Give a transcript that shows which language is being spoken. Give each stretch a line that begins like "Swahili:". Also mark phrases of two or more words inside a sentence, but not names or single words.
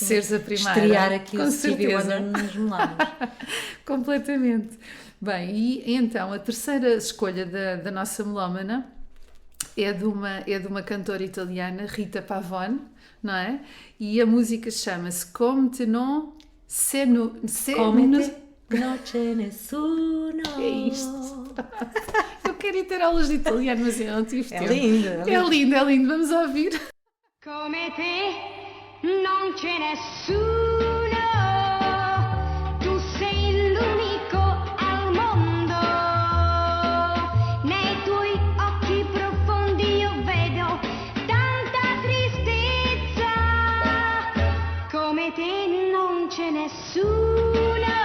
Portuguese: Seres a primeira. estrear aqui Com o Stevie certeza. Wonder nos melómanos. Completamente. Bem, e então a terceira escolha da nossa melómana é de uma cantora italiana, Rita Pavone, não é? E a música chama-se Come te non se no, se Come no- te non c'è nessuno. É isto. Eu quero ir ter aulas de italiano, mas eu não tive É tempo. lindo, É lindo, vamos ouvir.
Italian: Come te non c'è nessuno, tu sei l'unico al mondo, nei tuoi occhi profondi io vedo tanta tristezza, come te non c'è nessuno,